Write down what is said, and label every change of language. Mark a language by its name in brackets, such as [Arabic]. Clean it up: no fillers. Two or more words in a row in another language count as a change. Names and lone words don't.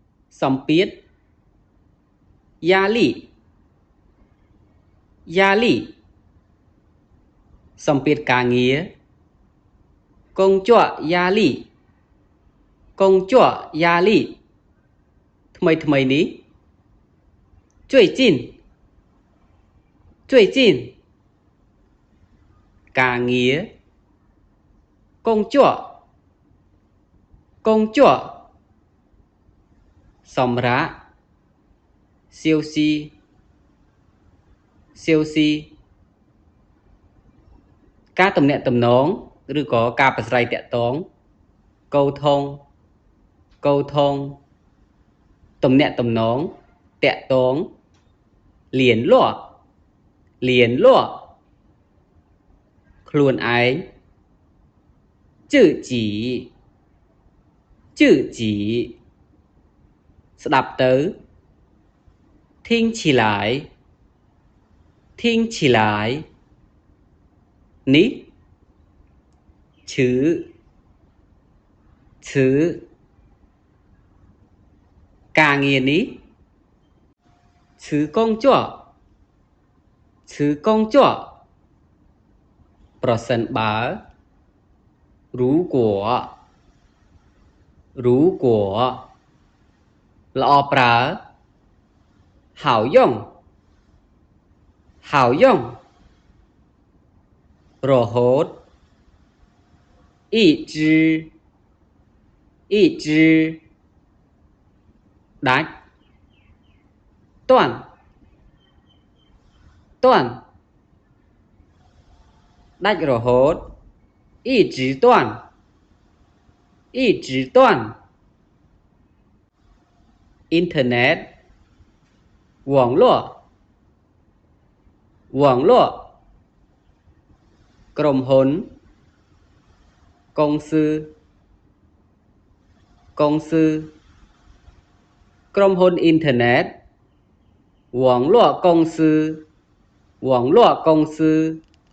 [Chinese] សម្ពាធ压力 压力 [Khmer] សម្ពាធការងារ [Chinese] 工作压力 工作压力 [Khmer] ថ្មីនេះ [Chinese] 最近 最近 ការងារ工作 工作សម្រាប់休息 休息ការ [Khmer] ទំនាក់ទំនង ឬក៏ការប្រាស្រ័យទាក់ទង [Chinese] 沟通 沟通 [Khmer] ទំនាក់ទំនង ទាក់ទង [Chinese] 联络 联络 [Khmer] ខ្លួនឯង自己自己ស្ដាប់ទៅ [Chinese] 听起来 听起来 [Khmer] នេះ ឈឺ ឈឺ ការងារនេះ ឈឺកងជាប់ ឈឺកងជាប់ ប្រសិនបើ如果 [Chinese] 如果ល្អប្រើ好用 好用រហូត一直 一直 ដាច់断 断ដាច់រហូត一直断 一直断 អ៊ីនធឺណិត網絡 網絡ក្រុមហ៊ុន公司 公司ក្រុមហ៊ុនអ៊ីនធឺណិត網絡公司 網絡公司